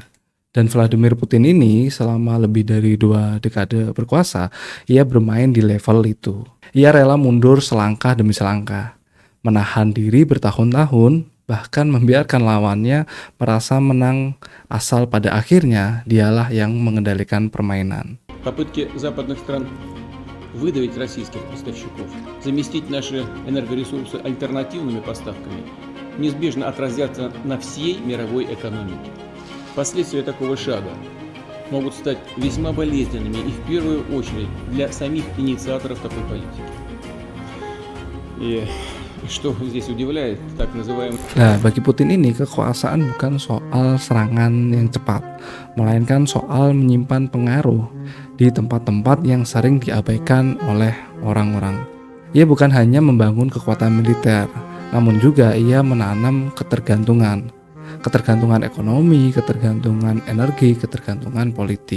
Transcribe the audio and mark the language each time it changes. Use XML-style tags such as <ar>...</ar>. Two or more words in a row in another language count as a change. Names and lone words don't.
<id>Dan Vladimir Putin ini selama lebih dari 2 dekade berkuasa, ia bermain di level itu. Ia rela mundur selangkah demi selangkah, menahan diri bertahun-tahun, bahkan membiarkan lawannya merasa menang asal pada akhirnya dialah yang mengendalikan permainan.</id> <ru>Попытки западных стран выдавить российских поставщиков, заместить наши энергоресурсы альтернативными поставками, неизбежно отразятся на всей мировой экономике. Последствия такого шага могут стать весьма болезненными и в первую очередь для самих инициаторов такой политики. И что здесь удивляет, так называемый...</ru> <id>Nah, bagi Putin ini kekuasaan bukan soal serangan yang cepat, melainkan soal menyimpan pengaruh di tempat-tempat yang sering diabaikan oleh orang-orang. Ia bukan hanya membangun kekuatan militer, namun juga ia menanam ketergantungan ekonomi, ketergantungan energi, ketergantungan politik.</id>